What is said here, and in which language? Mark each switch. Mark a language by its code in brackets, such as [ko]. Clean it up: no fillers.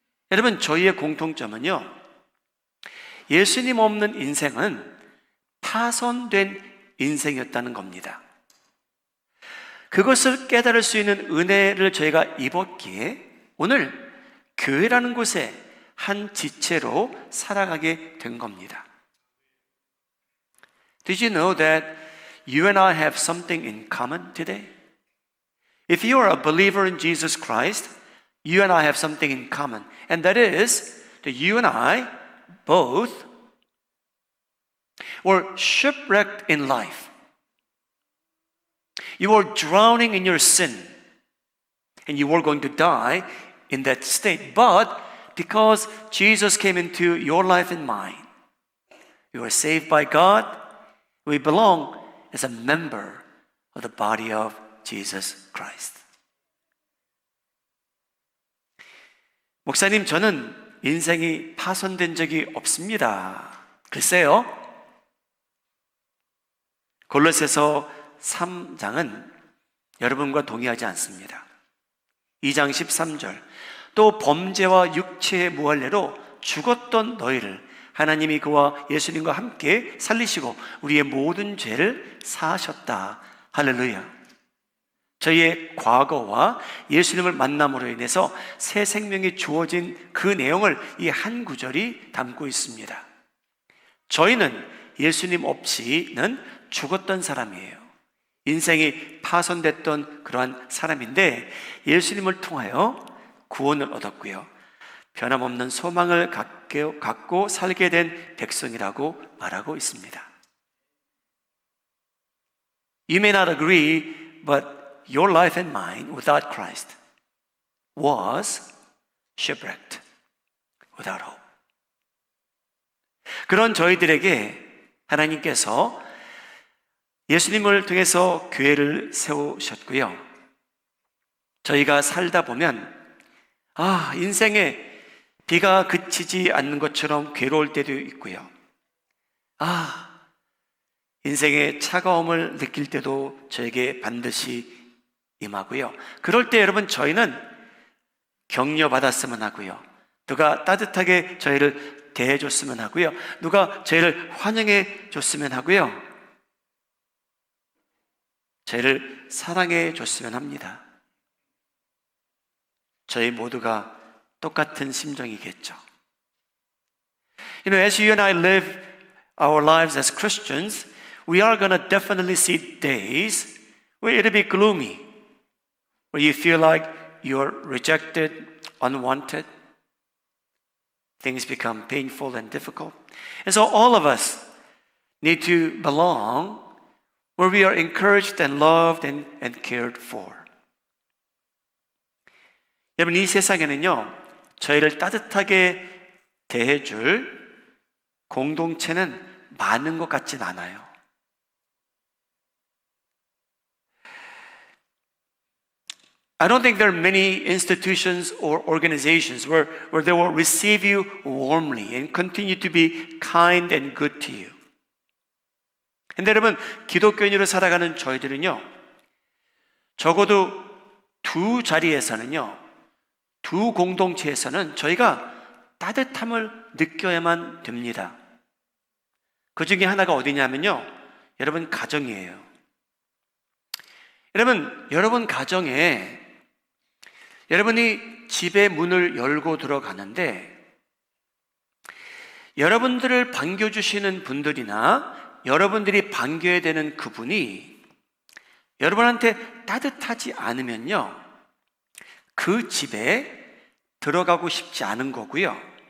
[ko] 여러분, 저희의 공통점은요, 예수님 없는 인생은 파손된 인생이었다는 겁니다. 그것을 깨달을 수 있는 은혜를 저희가 입었기에 오늘 교회라는 곳에 한 지체로 살아가게 된 겁니다. [en] Did you know that you and I have something in common today? If you are a believer in Jesus Christ, you and I have something in common. And that is that you and I both were shipwrecked in life. You were drowning in your sin, and you were going to die in that state. But because Jesus came into your life and mine, you were saved by God. We belong as a member of the body of Jesus Christ. [ko] 목사님, 저는 인생이 파손된 적이 없습니다. 글쎄요, 골로새서 3장은 여러분과 동의하지 않습니다. 2장 13절, 또 범죄와 육체의 무할례로 죽었던 너희를 하나님이 그와 예수님과 함께 살리시고 우리의 모든 죄를 사하셨다. 할렐루야. 저희의 과거와 예수님을 만남으로 인해서 새 생명이 주어진 그 내용을 이 한 구절이 담고 있습니다. 저희는 예수님 없이는 죽었던 사람이에요. 인생이 파손됐던 그러한 사람인데 예수님을 통하여 구원을 얻었고요, 변함없는 소망을 갖고 살게 된 백성이라고 말하고 있습니다. [en] You may not agree, but your life and mine without Christ was shipwrecked, without hope. [ko] 그런 저희들에게 하나님께서 예수님을 통해서 교회를 세우셨고요. 저희가 살다 보면 인생에 비가 그치지 않는 것처럼 괴로울 때도 있고요. 인생의 차가움을 느낄 때도 저에게 반드시 임하고요. 그럴 때 여러분 저희는 격려받았으면 하고요. 누가 따뜻하게 저희를 대해줬으면 하고요. 누가 저희를 환영해 줬으면 하고요. 저희를 사랑해 줬으면 합니다. 저희 모두가 똑같은 심정이겠죠. [en] As you and I live our lives as Christians, we are going to definitely see days where it'll be gloomy, where you feel like you're rejected, unwanted. Things become painful and difficult. And so all of us need to belong where we are encouraged and loved and cared for. [ko] 여러분, 이 세상에는요, 저희를 따뜻하게 대해줄 공동체는 많은 것 같진 않아요. [en] I don't think there are many institutions or organizations where they will receive you warmly and continue to be kind and good to you. [ko] 근데 여러분, 기독교인으로 살아가는 저희들은요, 적어도 두 자리에서는요, 두 공동체에서는 저희가 따뜻함을 느껴야만 됩니다. 그 중에 하나가 어디냐면요, 여러분 가정이에요. 여러분 가정에 여러분이 집의 문을 열고 들어가는데 여러분들을 반겨주시는 분들이나 여러분들이 반겨야 되는 그분이 여러분한테 따뜻하지 않으면요, 그 집에 들어가고 싶지 않은 거고요.